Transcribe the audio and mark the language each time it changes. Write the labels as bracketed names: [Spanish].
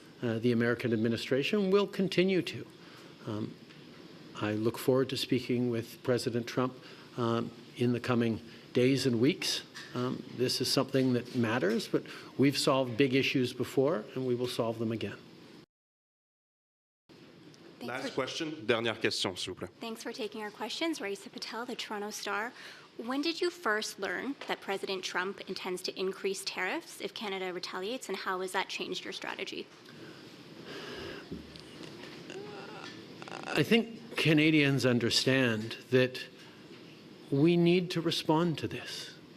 [English] the American administration will continue to. I look forward to speaking with President Trump in the coming days and weeks. This is something that matters, but we've solved big issues before, and we will solve them again. Last question, [French] dernière question, s'il vous plaît. [English] Thanks for taking our questions. Raisa Patel, the Toronto Star. When did you first learn that President Trump intends to increase tariffs if Canada retaliates, and how has that changed your strategy? I think Canadians understand that we need to respond to this.